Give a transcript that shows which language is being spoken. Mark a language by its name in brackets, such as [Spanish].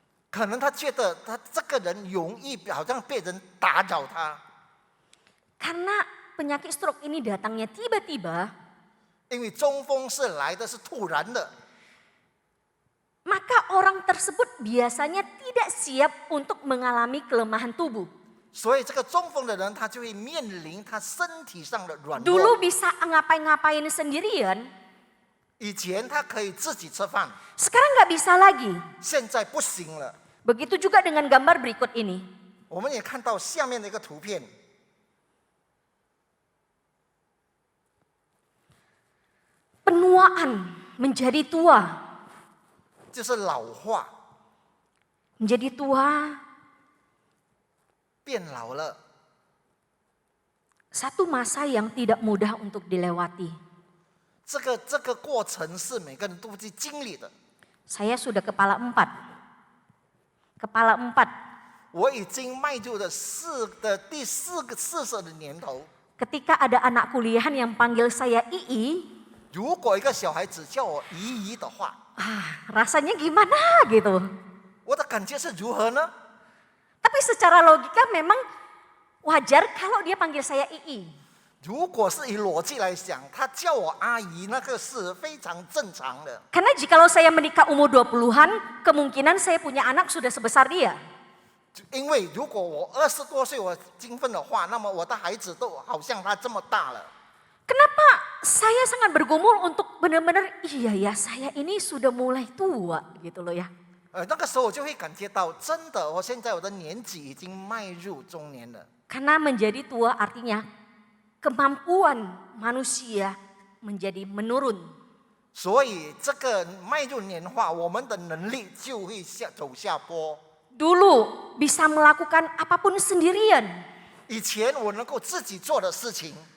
[Chinese] 可能他觉得他这个人容易好像被人打扰他。 [Indonesian] Karena penyakit stroke ini datangnya tiba-tiba, [Chinese] 因为中风是来的是突然的， [Indonesian] maka orang tersebut biasanya tidak siap untuk mengalami kelemahan tubuh. [Chinese] 所以这个中风的人他就会面临他身体上的软弱。 [Indonesian] Dulu bisa ngapain-ngapain sendirian, [Chinese] 以前他可以自己吃饭， [Indonesian] sekarang nggak bisa lagi. [Chinese] 现在不行了。 [Indonesian] Begitu juga dengan gambar berikut ini. [Chinese] 我们也看到下面的一个图片， [Indonesian] Penuaan, menjadi tua. [Chinese] 就是老化， [Indonesian] Menjadi tua, [Chinese] 变老了。 [Indonesian] satu masa yang tidak mudah untuk dilewati. [Chinese] 这个过程是每个人都去经历的。 [Indonesian] Saya sudah kepala 4. Kepala 4. [Chinese] 我已经迈入了第40的年头。 [Indonesian] Ketika ada anak kuliahan yang panggil saya Ii, [Chinese] 如果一个小孩子叫我姨姨的话， [Indonesian] rasanya gimana gitu. [Chinese] 我的感觉是如何呢？ [Indonesian] Tapi secara logika memang wajar kalau dia panggil saya Ii. [Chinese] 如果是以逻辑来想，他叫我阿姨，那个是非常正常的。 [Indonesian] Karena jikalau saya menikah umur 20-an, kemungkinan saya punya anak sudah sebesar dia. [Chinese] 因为如果我20多岁我结婚的话，那么我的孩子都好像他这么大了。 [Indonesian] Kenapa saya sangat bergumul untuk benar-benar iya ya saya ini sudah mulai tua gitu loh ya. [Chinese] 那个时候我就会感觉到，真的，我现在我的年纪已经迈入中年了。 [Indonesian] Karena menjadi tua artinya kemampuan manusia menjadi menurun. [Chinese] 所以这个迈入年化，我们的能力就会走下坡。 [Indonesian] Dulu bisa melakukan apapun sendirian. [Chinese] 以前我能够自己做的事情，